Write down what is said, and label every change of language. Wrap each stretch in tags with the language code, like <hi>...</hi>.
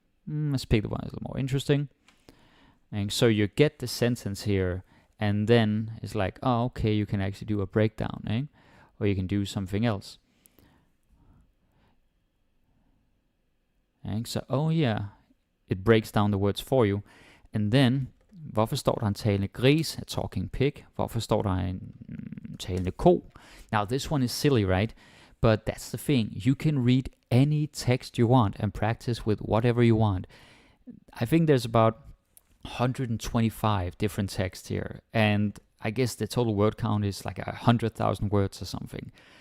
<en>Let's pick the one that's a little more interesting. And so you get the sentence here, and then it's like, oh, okay, you can actually do a breakdown, eh? Or you can do something else. And so, oh yeah, it breaks down the words for you. And then,</en> <da>hvorfor står der en talende gris,</da> <en>a talking pig?</en> <da>Hvorfor står der en talende ko?</da> <en>Now this one is silly, right? But that's the thing. You can read any text you want and practice with whatever you want. I think there's about 125 different texts here, and I guess the total word count is like 100,000 words or something.</en>